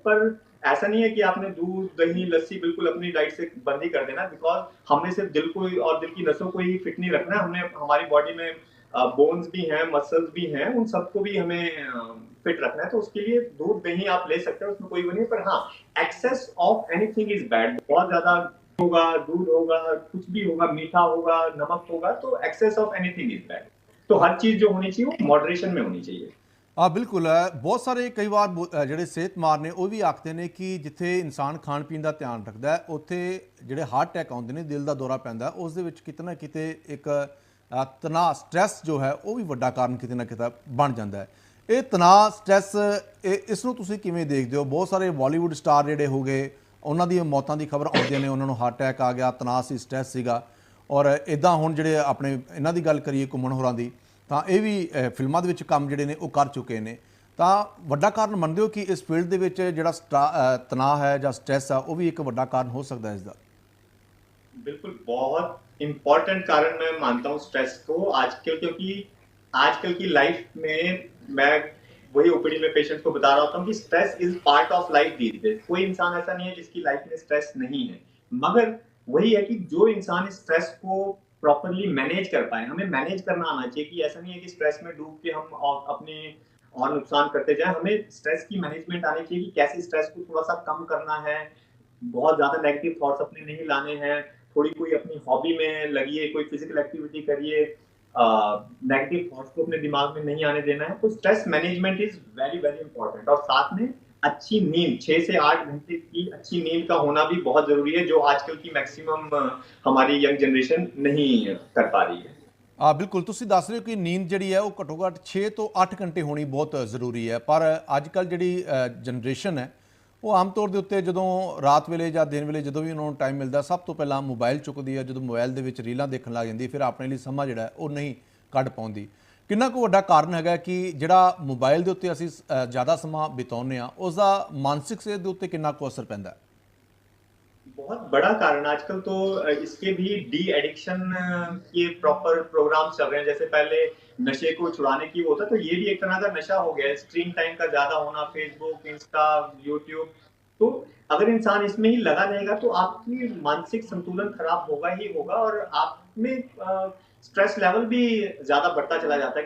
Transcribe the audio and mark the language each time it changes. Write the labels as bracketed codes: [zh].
[hi] पर ऐसा नहीं है कि आपने दूध, दही, लस्सी बिल्कुल अपनी डाइट से बंद ही कर देना, बिकॉज हमने सिर्फ दिल को और दिल की नसों को ही फिट नहीं रखना है, हमने हमारी बॉडी में बोन्स भी हैं, मसल्स भी हैं, उन सबको भी हमें फिट रखना है। तो उसके लिए दूध, दही आप ले सकते हैं, उसमें कोई वो नहीं। पर हाँ, [en] Excess of anything is bad. [hi] बहुत ज्यादा होगा, दूध होगा, कुछ भी होगा, मीठा होगा, नमक होगा, तो access of anything is bad. तो हर चीज जो होनी चाहिए वो मॉडरेशन में होनी चाहिए। [pa] ਬਿਲਕੁਲ ਹੈ। ਬਹੁਤ ਸਾਰੇ ਕਈ ਵਾਰ ਜਿਹੜੇ ਸਿਹਤਮਾਰ ਨੇ ਉਹ ਵੀ ਆਖਦੇ ਨੇ ਕਿ ਜਿੱਥੇ ਇਨਸਾਨ ਖਾਣ ਪੀਣ ਦਾ ਧਿਆਨ ਰੱਖਦਾ ਹੈ, ਉੱਥੇ ਜਿਹੜੇ ਹਾਰਟ ਅਟੈਕ ਆਉਂਦੇ ਨੇ, ਦਿਲ ਦਾ ਦੌਰਾ ਪੈਂਦਾ, ਉਸ ਦੇ ਵਿੱਚ ਕਿਤੇ ਨਾ ਕਿਤੇ ਇੱਕ ਤਣਾਅ, ਸਟ੍ਰੈਸ ਜੋ ਹੈ ਉਹ ਵੀ ਵੱਡਾ ਕਾਰਨ ਕਿਤੇ ਨਾ ਕਿਤੇ ਬਣ ਜਾਂਦਾ ਹੈ। ਇਹ ਤਣਾਅ, ਸਟ੍ਰੈਸ, ਇਸ ਨੂੰ ਤੁਸੀਂ ਕਿਵੇਂ ਦੇਖਦੇ ਹੋ? ਬਹੁਤ ਸਾਰੇ ਬਾਲੀਵੁੱਡ ਸਟਾਰ ਜਿਹੜੇ ਹੋ ਗਏ, ਉਹਨਾਂ ਦੀਆਂ ਮੌਤਾਂ ਦੀ ਖਬਰ ਆਉਂਦੀਆਂ ਨੇ, ਉਹਨਾਂ ਨੂੰ ਹਾਰਟ ਅਟੈਕ ਆ ਗਿਆ, ਤਣਾਅ ਸੀ, ਸਟ੍ਰੈਸ ਸੀਗਾ। ਔਰ ਇੱਦਾਂ ਹੁਣ ਜਿਹੜੇ ਆਪਣੇ ਇਹਨਾਂ ਦੀ ਗੱਲ ਕਰੀਏ, ਘੁੰਮਣ ਹੋਰਾਂ ਦੀ, ਤਾਂ ਇਹ ਵੀ ਫਿਲਮਾਂ ਦੇ ਵਿੱਚ ਕੰਮ ਜਿਹੜੇ ਨੇ ਉਹ ਕਰ ਚੁੱਕੇ ਨੇ। ਤਾਂ ਵੱਡਾ ਕਾਰਨ ਮੰਨਦੇ ਹੋ ਕਿ ਇਸ ਫੀਲਡ ਦੇ ਵਿੱਚ ਜਿਹੜਾ ਤਣਾਅ ਹੈ ਜਾਂ ਸਟ੍ਰੈਸ ਆ, ਉਹ ਵੀ ਇੱਕ ਵੱਡਾ ਕਾਰਨ ਹੋ ਸਕਦਾ ਹੈ ਇਸ ਦਾ? [hi] बिल्कुल, बहुत इम्पोर्टेंट कारण मैं मानता हूँ स्ट्रेस को आजकल, क्योंकि आजकल की लाइफ में मैं वही ओपीडी में पेशेंट्स को बता रहा होता हूँ कि [en] Stress is part of life these days. [hi] कोई इंसान ऐसा नहीं है जिसकी लाइफ में स्ट्रेस नहीं है। मगर वही है कि जो इंसान इस स्ट्रेस को प्रॉपरली मैनेज कर पाए, हमें मैनेज करना आना चाहिए। कि ऐसा नहीं है कि स्ट्रेस में डूब के हम अपने और नुकसान करते जाएं। हमें स्ट्रेस की मैनेजमेंट आनी चाहिए कि कैसे स्ट्रेस को थोड़ा सा कम करना है, बहुत ज्यादा नेगेटिव थॉट्स अपने नहीं लाने हैं, थोड़ी कोई अपनी हॉबी में लगिए, कोई फिजिकल एक्टिविटी करिए, नेगेटिव थॉट्स को अपने दिमाग में नहीं आने देना है। तो [en] Stress management is very very important. [hi] और साथ में अच्छी नींद, 6 से 8 घंटे की अच्छी नींद का होना भी बहुत जरूरी है, जो आजकल की मैक्सिमम हमारी यंग जनरेशन नहीं कर पा रही है। [pa] ਬਿਲਕੁਲ, ਤੁਸੀਂ ਦੱਸ ਰਹੇ ਹੋ ਕਿ ਨੀਂਦ ਜਿਹੜੀ ਹੈ ਉਹ ਘੱਟੋ ਘੱਟ 6 ਤੋਂ 8 ਘੰਟੇ ਹੋਣੀ ਬਹੁਤ ਜ਼ਰੂਰੀ ਹੈ। ਪਰ ਅੱਜ ਕੱਲ੍ਹ ਜਿਹੜੀ ਜਨਰੇਸ਼ਨ ਹੈ, ਉਹ ਆਮ ਤੌਰ ਦੇ ਉੱਤੇ ਜਦੋਂ ਰਾਤ ਵੇਲੇ ਜਾਂ ਦਿਨ ਵੇਲੇ ਜਦੋਂ ਵੀ ਉਹਨਾਂ ਨੂੰ ਟਾਈਮ ਮਿਲਦਾ, ਸਭ ਤੋਂ ਪਹਿਲਾਂ ਮੋਬਾਈਲ ਚੁੱਕਦੀ ਹੈ। ਜਦੋਂ ਮੋਬਾਈਲ ਦੇ ਵਿੱਚ ਰੀਲਾਂ ਦੇਖਣ ਲੱਗ ਜਾਂਦੀ, ਫਿਰ ਆਪਣੇ ਲਈ ਸਮਾਂ ਜਿਹੜਾ ਉਹ ਨਹੀਂ ਕੱਢ ਪਾਉਂਦੀ। ਕਿੰਨਾ ਕੁ ਵੱਡਾ ਕਾਰਨ ਹੈਗਾ ਕਿ ਜਿਹੜਾ ਮੋਬਾਈਲ ਦੇ ਉੱਤੇ ਅਸੀਂ ਜ਼ਿਆਦਾ ਸਮਾਂ ਬਿਤਾਉਂਦੇ ਹਾਂ, ਉਸ ਦਾ ਮਾਨਸਿਕ ਸਿਹਤ ਦੇ ਉੱਤੇ ਕਿੰਨਾ ਕੁ ਅਸਰ ਪੈਂਦਾ? [hi] बहुत बड़ा कारण आजकल तो इसके भी डी एडिक्शन के प्रॉपर प्रोग्राम चल रहे हैं। जैसे पहले नशे को छुड़ाने की वो होता, तो ये भी एक तरह का नशा हो गया है। स्क्रीन टाइम का ज्यादा होना, फेसबुक, इंस्टा, यूट्यूब। तो अगर इंसान इसमें ही लगा रहेगा तो आपकी मानसिक संतुलन खराब होगा ही होगा, और आप में स्ट्रेस लेवल भी ज्यादा बढ़ता चला जाता है।